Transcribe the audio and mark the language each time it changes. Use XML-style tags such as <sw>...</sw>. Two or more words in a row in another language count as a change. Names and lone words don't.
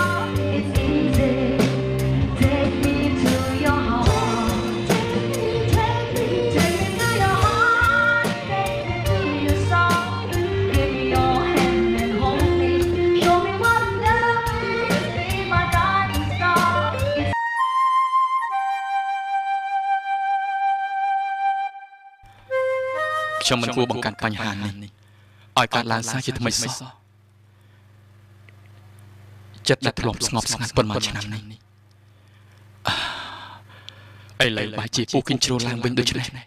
<en>It's easy. Take me to your heart. Take me to your heart. Take me to your soul. Give me your hand and hold me. Show me what love is. Be my guiding star. It's</en> <km>ខ្ញុំមិនគួរបង្កើតបញ្ហានេះឲ្យកើតឡើងសារជាថ្មីសោះចិត្តដែលធ្លាប់ស្ងប់ស្ងាត់ប៉ុន្មានឆ្នាំនេះឥឡូវបែរជាពុះគិញជ្រុលឡើងវិញដូចនេះ</km>